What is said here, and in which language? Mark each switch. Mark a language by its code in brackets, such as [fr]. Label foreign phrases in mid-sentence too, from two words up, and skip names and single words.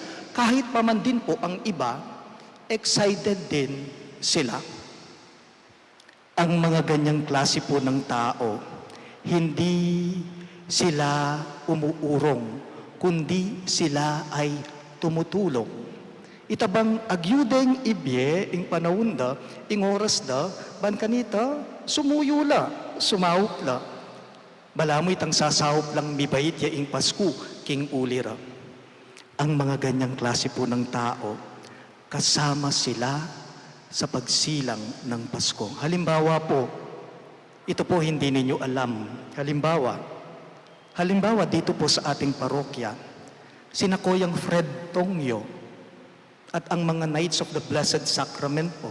[tl] Kahit pa man din po ang iba, excited din sila. Ang mga ganyang klase po ng tao, hindi sila umuurong, kundi sila ay tumutulong. [pam] Itabang agyudeng ibye, ing panahon da, ing oras da, ban kanita, sumuyula, sumahupla. Balamoy tang sasahop lang mibait ya ing Pasko, king ulira. [tl] Ang mga ganyang klase po ng tao, kasama sila sa pagsilang ng Pasko. Halimbawa po, ito po hindi ninyo alam. Halimbawa dito po sa ating parokya, sina Koyang Fred Tongyo at ang mga Knights of the Blessed Sacrament po.